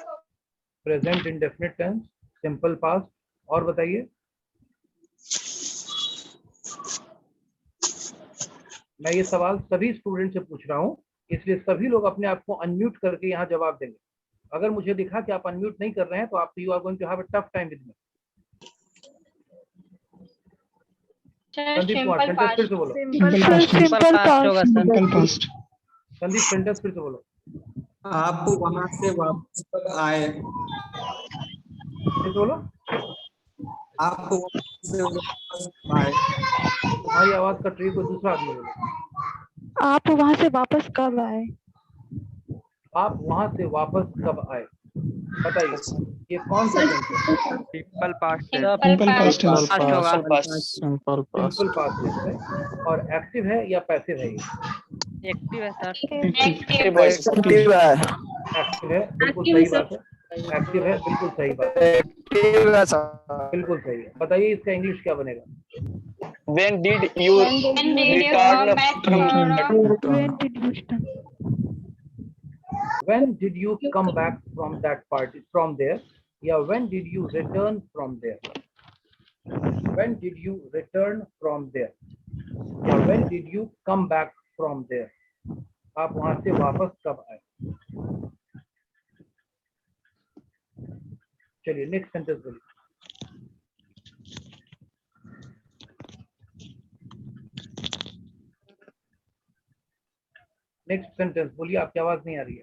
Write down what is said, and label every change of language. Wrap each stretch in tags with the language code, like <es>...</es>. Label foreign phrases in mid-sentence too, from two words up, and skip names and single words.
<en>present indefinite tense, simple past.</en> <hi>और बताइए। मैं ये सवाल सभी स्टूडेंट से पूछ रहा हूँ, इसलिए सभी लोग अपने आप को अनम्यूट करके यहाँ जवाब देंगे। अगर मुझे दिखा कि आप अनम्यूट नहीं कर रहे हैं तो आप</hi> <en>you are going to have a tough time with me.</en> <hi>संदीप कुमार सेंटेंस फिर से बोलो।</hi> <en>simple past.</en> <hi>संदीप सेंटेंस फिर से बोलो। आप वहां से वापस कब आए? फिर से बोलो। आप वहां से वापस कब आए? तुम्हारी आवाज कट रही है, कोई दूसरा आदमी बोलो। आप वहां से वापस कब आए? आप वहां से वापस कब आए? बताइए ये कौन सा टेंस है?</hi> <en>Simple past. simple past. simple past tense</en> <hi>है। और एक्टिव है या पैसिव है? ये Active है सर.</hi> <en>active voice.</en> <hi>एक्टिव है, बिल्कुल सही बात है। एक्टिव है, बिल्कुल सही बात है। बिल्कुल सही है। बताइए इसका इंग्लिश क्या बनेगा?</hi> <en>When did you When did you return come back from from? When did you come back from that party, from there? या when did you return from there? When did you return from there? या when did you come back from there?</en> <hi>आप वहां से वापस कब आए? चलिए</hi> <en>next sentence</en> <hi>बोलिए।</hi> <en>next sentence</en> <hi>बोलिए, आपकी आवाज नहीं आ रही है।</hi>